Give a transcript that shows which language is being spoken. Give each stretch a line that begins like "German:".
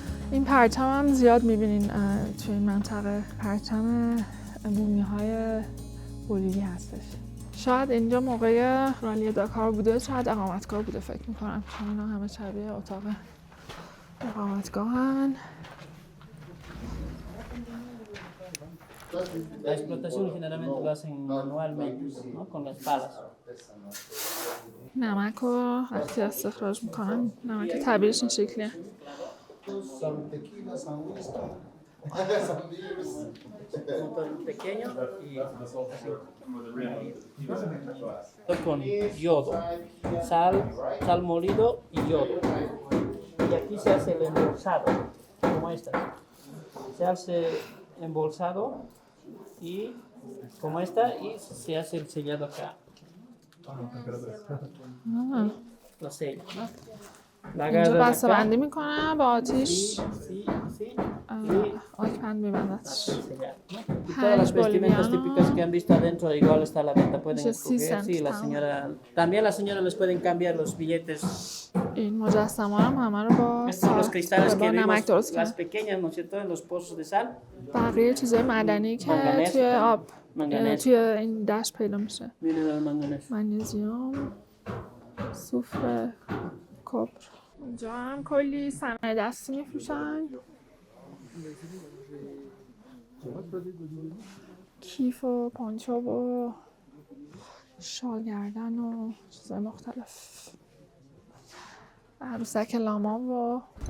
Persian: این پرچم هم زیاد میبینین توی این منطقه، پرچم بومی‌های بولیوی هستش. شاید اینجا موقع رالی داکار بوده، شاید اقامتگاه بوده فکر میکنم چون اینا همه شبیه اتاق اقامتگاهن.
Spanish: La explotación generalmente lo hacen manualmente, ¿no? Con las palas.
Persian: نمک رو وقتی استخراج میکنن نمک طبیعیش این شکلیه.
Spanish: Pequeño y con yodo, sal molido y yodo. Y aquí se hace el embolsado, como esta. Se hace embolsado y como esta y se hace el sellado acá. Lo sella, ¿no?
Persian: اینجا بسته بندی میکنن با آتیش آک پند میبندتش.
Spanish: Todas las vestimentas típicas que han visto adentro igual está a la venta, pueden escoger. Sí, la señora, también la señora les pueden cambiar los billetes.
Persian: این مجسمه هم همه رو با
Spanish: Los cristales que
Persian: نمک درست
Spanish: vimos, las pequeñas, ¿no es cierto? En los pozos de sal.
Persian: بقیه چیزای معدنی که توی آب توی این دشت پیدا میشه.
English: Magnesium, sulphur, copper.
Persian: اینجا هم کلی صنایع دستی میفروشن، کیف و پانچو و شال گردن و چیزای مختلف، عروسک لاما و